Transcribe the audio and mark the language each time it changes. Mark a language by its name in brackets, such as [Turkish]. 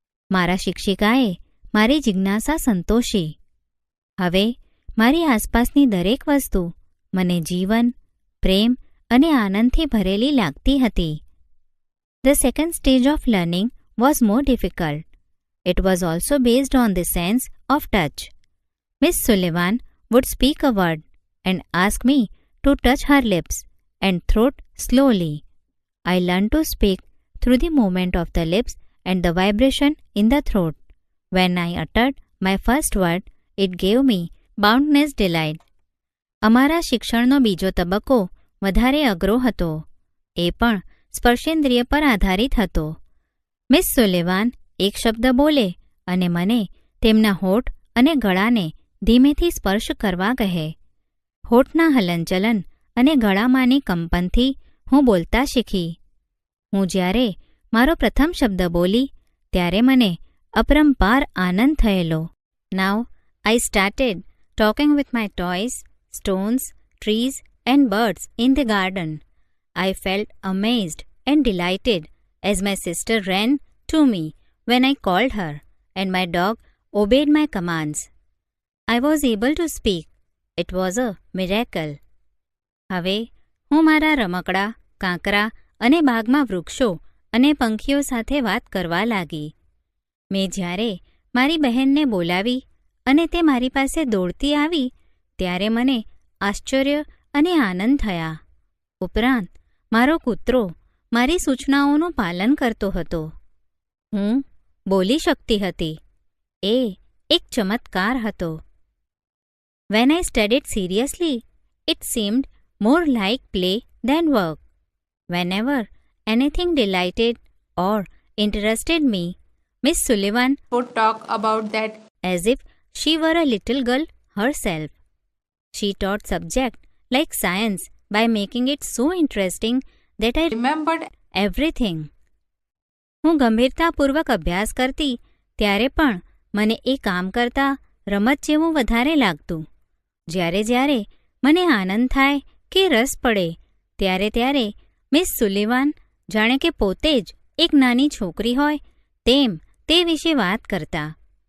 [Gujarati] મારા શિક્ષિકાએ મારી જિજ્ઞાસા સંતોષી. હવે મારી આસપાસની દરેક વસ્તુ મને જીવન, પ્રેમ અને આનંદથી ભરેલી લાગતી હતી. [English] The second stage of learning was more difficult. It was also based on the sense of touch. Miss Sullivan would speak a word and ask me to touch her lips and throat slowly. I learned to speak through the movement of the lips and the vibration in the throat. When I uttered my first word, it gave me boundless delight. [Gujarati] અમારા શિક્ષણનો બીજો તબક્કો વધારે અઘરો હતો. એ પણ સ્પર્શેન્દ્રિય પર આધારિત હતો. મિસ સુલેવાન એક શબ્દ બોલે અને મને તેમના હોઠ અને ગળાને ધીમેથી સ્પર્શ કરવા કહે. હોઠના હલનચલન અને ગળામાંની કંપનથી હું બોલતા શીખી. હું જ્યારે મારો પ્રથમ શબ્દ બોલી ત્યારે મને અપરંપાર આનંદ થયેલો. [English] Now I started talking with my toys, stones, trees and birds in the garden. I felt amazed and delighted as my sister ran to me when I called her and my dog obeyed my commands. I was able to speak. It was a miracle. [Gujarati] હવે હું મારા રમકડા, કાંકરા અને બાગમાં વૃક્ષો અને પંખીઓ સાથે વાત કરવા લાગી. મેં જ્યારે મારી બહેનને બોલાવી અને તે મારી પાસે દોડતી આવી ત્યારે મને આશ્ચર્ય અને આનંદ થયા. ઉપરાંત મારો કૂતરો મારી સૂચનાઓનું પાલન કરતો હતો. હું બોલી શકતી હતી. એ એક ચમત્કાર હતો. [English] When I studied seriously, it seemed more like play than work. Whenever anything delighted or interested me, Miss Sullivan would talk about that as if she were a little girl herself. She taught subject like science by making it so interesting that I remembered everything. [Gujarati] હું ગંભીરતાપૂર્વક અભ્યાસ કરતી ત્યારે પણ મને એ કામ કરતા રમત જેવું વધારે લાગતું. જ્યારે જ્યારે મને આનંદ થાય કે રસ પડે ત્યારે મિસ સુલિવાન જાણે કે પોતે જ એક નાની છોકરી હોય તેમ તે વિશે વાત કરતા.